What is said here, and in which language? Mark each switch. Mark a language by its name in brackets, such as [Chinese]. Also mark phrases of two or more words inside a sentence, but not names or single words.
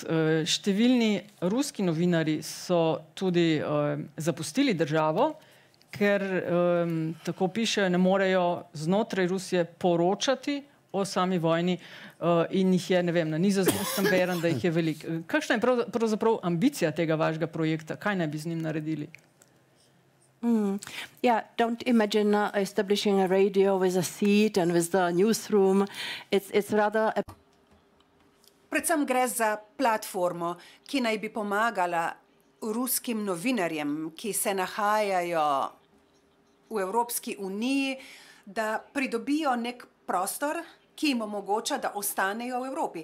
[Slovenian] Številni ruski novinari so tudi zapustili državo, ker, tako piše, ne morejo znotraj Rusije poročati o sami vojni in jih je, ne vem, na Nizozemskem berem, da jih je veliko. Kakšna je pravzaprav ambicija tega vašega projekta? Kaj naj bi z njim naredili? [English] Yeah, don't imagine establishing a radio with a seat and with the newsroom. It's rather a... [Slovenian] Predvsem gre za platformo, ki naj bi pomagala ruskim novinarjem, ki se nahajajo v Evropski uniji, da pridobijo nek prostor, ki jim omogoča, da ostanejo v Evropi.